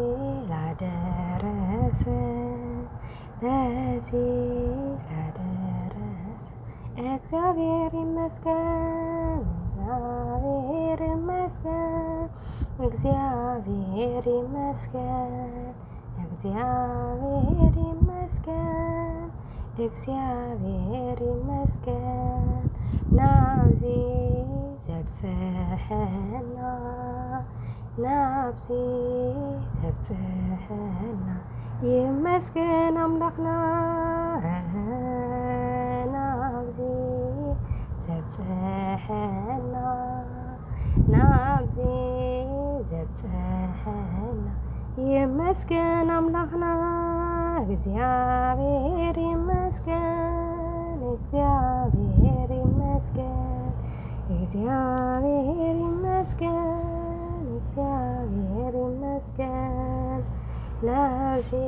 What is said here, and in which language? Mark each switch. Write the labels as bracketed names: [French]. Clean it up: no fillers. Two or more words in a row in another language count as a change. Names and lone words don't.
[Amharic] ላደረሰን ለዚህ ላደረሰን እግዚአብሔር ይመስገን እግዚአብሔር ይመስገን እግዚአብሔር ይመስገን እግዚአብሔር ይመስገን እግዚአብሔር ይመስገን [Tigrinya] ናብዚ ዘብጽሐና ናብዚ ዘብጽሐና ይመስገን አምላክና ናብዚ ዘብጽሐና ናብዚ ዘብጽሐና ይመስገን አምላክና [Amharic] እግዚአብሔር ይመስገን እግዚአብሔር ይመስገን እግዚአብሔር ይመስገን እግዚአብሔር ይመስገን ናብዚ